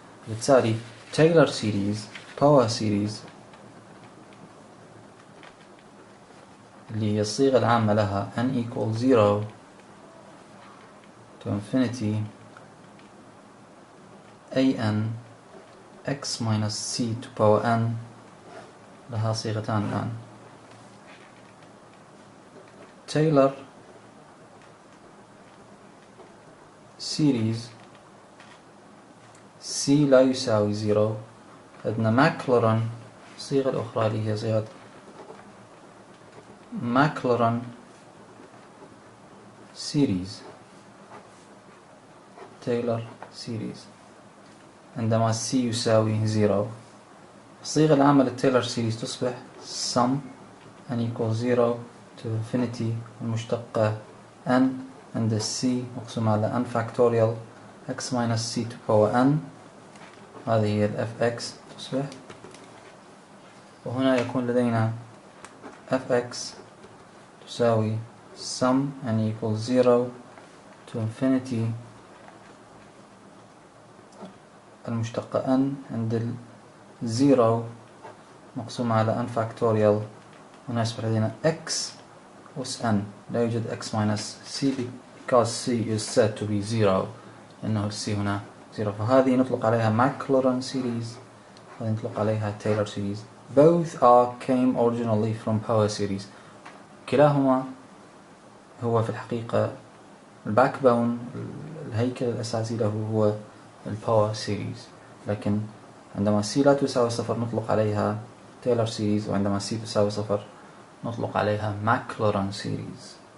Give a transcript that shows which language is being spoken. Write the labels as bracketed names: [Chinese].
[Arabic] بالتالي تايلر سيريز باور سيريز اللي هي الصيغة العامة لها [English] n equals 0 to infinity an x minus c to power n [Arabic] لها صيغتان الآن: تايلر سيريز c لا يساوي 0. عندنا ماكلوران الصيغة الأخرى اللي هي صيغة Maclaurin series تايلر series عندما c يساوي 0. الصيغة العامة للتايلر series تصبح [English] sum n equals 0 to infinity [Arabic] المشتقة n عند c مقسوم على n factorial [English] x minus c to power n. [Arabic] هذه هي ال fx تصبح، وهنا يكون لدينا fx تساوي [English] sum n equals 0 to infinity [Arabic] المشتقة n عند ال 0 مقسوم على n factorial. هنا يصبح لدينا x أس n، لا يوجد [English] x minus c because c is said to be 0 [Arabic] لأنه ال c هنا 0. فهذه نطلق عليها Maclaurin series، هذه نطلق عليها Taylor series. [English] Both came originally from power series. [Arabic] كلاهما هو في الحقيقة الباكبون، الهيكل الأساسي له هو الباور سيريز، لكن عندما c لا تساوي 0 نطلق عليها تايلر سيريز، وعندما c تساوي 0 نطلق عليها Maclaurin سيريز.